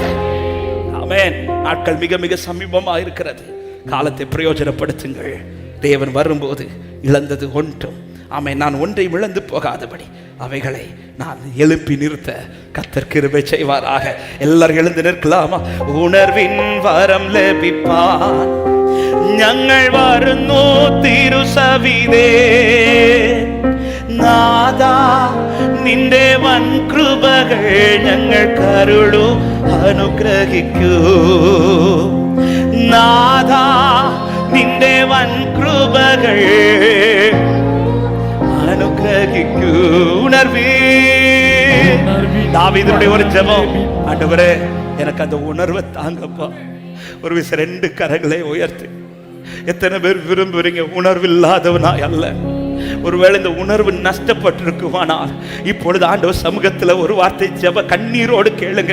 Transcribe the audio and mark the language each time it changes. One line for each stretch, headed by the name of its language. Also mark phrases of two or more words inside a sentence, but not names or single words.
Tamil: ஆமென். நாட்கள் மிக மிக சமீபமா இருக்கிறது. காலத்தை பிரயோஜனப்படுத்துங்கள். தேவன் வரும்போது இழந்தது ஒன்றும், ஆமென், நான் ஒன்றை இழந்து போகாதபடி அவைகளை நான் எழுப்பி நிறுத்த கர்த்தர் கிருபை செய்வாராக. எல்லாரும் எழுந்து நிற்கலாமா? உணர்வின் வரம்
Malayalam: ലഭിപ്പാൻ ഞങ്ങൾ വരുന്നു തിരുസവിധേ. നാദാ നിന്റെ വൻ കൃപകൾ ഞങ്ങൾ കരുളു അനുഗ്രഹിക്കൂ. നാദാ നിന്റെ വൻ കൃപകൾ അനുഗ്രഹിക്കൂ.
Tamil: தாவீதுடைய ஒரு ஜெபம், ஆண்டவரே எனக்கு அந்த உணர்வை தாங்கப்பா. ஒரு விஷயம் 2 கரங்களை உயர்த்து. எத்தனை பேர் விரும்புறீங்க? உணர்வில்லாதவனாய் அல்ல. ஒருவேளை இந்த உணர்வு நஷ்டப்பட்டிருக்குமானால் இப்பொழுது ஆண்டவர் சமூகத்தில் ஒரு வார்த்தை ஜெப கண்ணீரோடு கேளுங்க.